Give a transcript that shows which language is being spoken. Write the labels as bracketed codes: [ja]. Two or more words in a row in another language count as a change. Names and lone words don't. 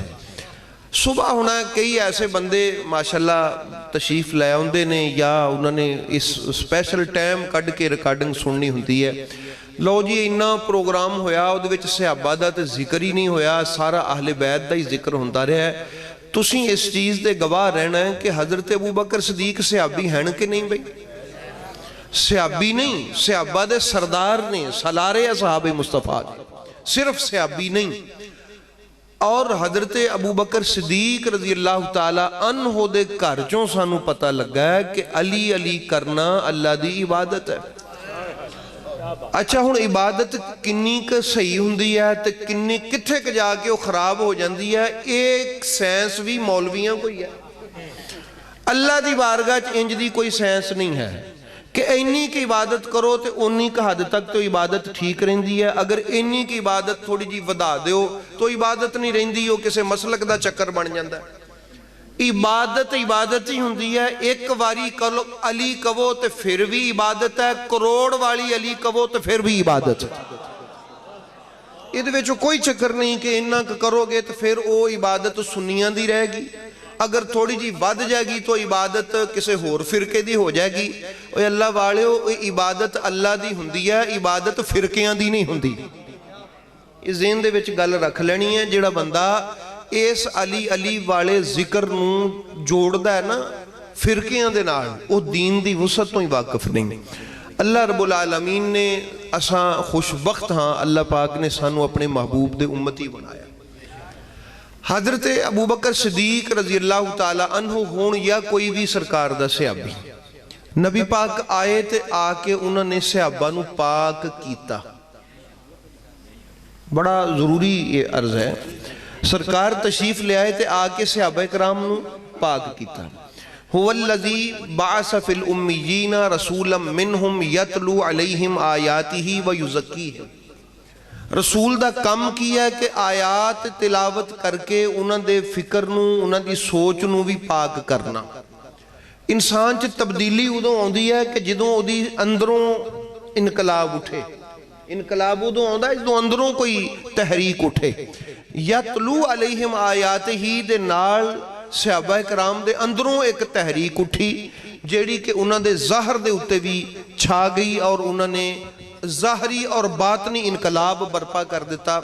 [pa] صبح ہونا کئی ایسے بندے ماشاءاللہ تشریف لے آؤندے نے، یا انہوں نے اس سپیشل ٹائم کڈھ کے ریکارڈنگ سننی ہوندی ہے. لو جی اِنّا پروگرام ہویا، اوہدے وچ صحابہ دا تے ذکر ہی نہیں ہویا، سارا اہلِ بیت دا ہی ذکر ہوندا رہا ہے. تسیں اس چیز دے گواہ رہنا ہے کہ حضرت ابو بکر صدیق صحابی ہیں کہ نہیں? بھائی صحابی نہیں، صحابہ دے سردار نے، سالارِ اصحابِ مصطفیٰ، صرف صحابی نہیں. اور حضرت ابو بکر صدیق [ar] رضی اللہ تعالیٰ عنہ [pa] دے گھر چوں سانوں پتہ لگا ہے کہ علی علی کرنا اللہ دی عبادت ہے. اچھا، ہن عبادت کِنّی ک صحیح ہوندی ہے تے کِنّی کتھے ک جاکے وہ خراب ہو جاتی ہے، ایک سائنس بھی مولویاں کوئی ہے. اللہ دی بارگاہ چ اِنج دی کوئی سائنس نہیں ہے کہ اِنّی کی عبادت کرو تو اُنّی ک حد تک تو عبادت ٹھیک رہندی ہے. اگر اِنّی کی عبادت تھوڑی جی ودھا دو تو عبادت نہیں رہندی، وہ کسی مسلک دا چکر بن جاتا ہے. عبادت عبادت ہی ہوندی ہے. ایک باری کرو علی کہو تو پھر بھی عبادت ہے، کروڑ والی علی کہو تو پھر بھی عبادت ہے. اِہدے وچ کوئی چکر نہیں کہ اِنّا کروگے تو پھر وہ عبادت سنیاں دی رہےگی، اگر تھوڑی جی بڑھ جائےگی تو عبادت کسی ہور فرقے دی ہو جائےگی. اوئے اللہ والیو، عبادت اللہ دی ہوندی ہے، عبادت فرقیاں دی نہیں ہوندی. اس ذہن دے وچ گل رکھ لینی ہے. جیہڑا بندہ اس علی علی والے ذکر نوں جوڑدا ہے نا فرقیاں دے نال، وہ دین دی وسعت تو ہی واقف نہیں. [ar] اللہ رب العالمین [pa] نے، اساں خوشبخت ہاں، اللہ پاک نے سانوں اپنے محبوب دے امتی بنایا. حضرت ابو بکر صدیق [ar] رضی اللہ تعالی عنہ [pa] ہون یا کوئی بھی سرکار دا صحابی، نبی پاک آئے تے آ کے انہوں نے صحابہ نو پاک کیتا. [ur] بڑا ضروری یہ عرض ہے. [pa] سرکار تشریف لے آئے تے آ کے صحابہ کرام نو پاک کیتا. [ar] هو الذی بعث فی الامیین رسولا منہم یتلو علیہم آیاتہ ویزکیہم. [pa] رسول دا کم کیا ہے کہ آیات تلاوت کر کے انہوں دے فکر نو، انہوں دی سوچ نو بھی پاک کرنا. انسان چ تبدیلی ادوں آندی ہے کہ جدوں دی اندروں انقلاب اٹھے. انقلاب ادوں آندا ہے جدوں اندروں کوئی تحریک اٹھے. [ar] یتلو علیہم آیات [pa] ہی دے نال صحابہ کرام دے اندروں ایک تحریک اٹھی جیڑی کہ انہوں دے ظاہر دے اتے بھی چھا گئی اور انہوں نے ظاہری اور باطنی انقلاب برپا کر دیتا.